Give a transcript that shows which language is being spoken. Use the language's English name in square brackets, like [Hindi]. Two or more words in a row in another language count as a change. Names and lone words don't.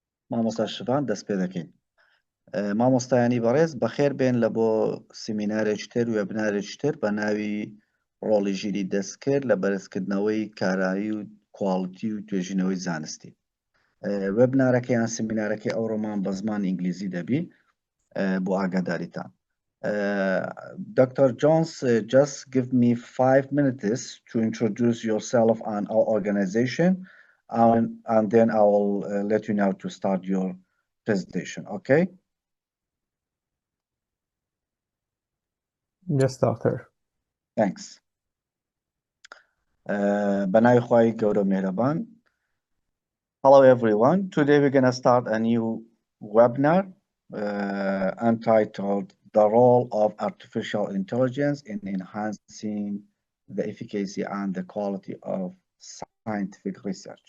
[Central Kurdish] مامۆستا شفان دەست پێ دەکەین. مامۆستایانی بەڕێز بەخێر بێن لە بۆ سیمینارێکی تر و وێبنارێکی تر بە ناوی ڕۆڵی ژیری دەستکرد لە بەرزکردنەوەی کارایی و کوالیتی و توێژینەوەی زانستی. وێبنارەکەی یان سیمینارەکەی ئەوڕۆمان بە زمانی ئینگلیزی دەبی بۆ ئاگاداریتان. [English] Dr. Jones, just give me 5 minutes to introduce yourself and our organization, and then I will let you know to start your presentation, okay? Yes, doctor. Thanks. [Central Kurdish] بەناوی خوای گەورە مێرەبان. [English] Hello everyone. Today we're going to start a new webinar entitled The Role of Artificial Intelligence in Enhancing the Efficacy and the Quality of Scientific Research.